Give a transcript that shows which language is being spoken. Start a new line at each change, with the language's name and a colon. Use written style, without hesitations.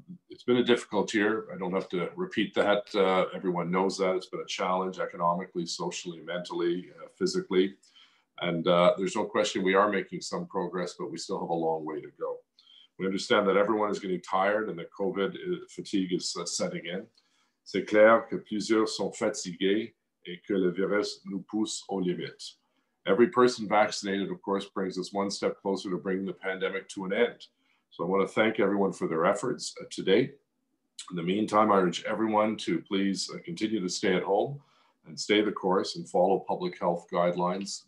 English: It's been a difficult year. I don't have to repeat that. Everyone knows that. It's been a challenge economically, socially, mentally, physically. And there's no question we are making some progress, but we still have a long way to go. We understand that everyone is getting tired and that COVID fatigue is setting in.
French: C'est clair que plusieurs sont fatigués et que le virus nous pousse aux limites.
English: Every person vaccinated, of course, brings us one step closer to bringing the pandemic to an end. So I want to thank everyone for their efforts to date. In the meantime, I urge everyone to please continue to stay at home and stay the course and follow public health guidelines.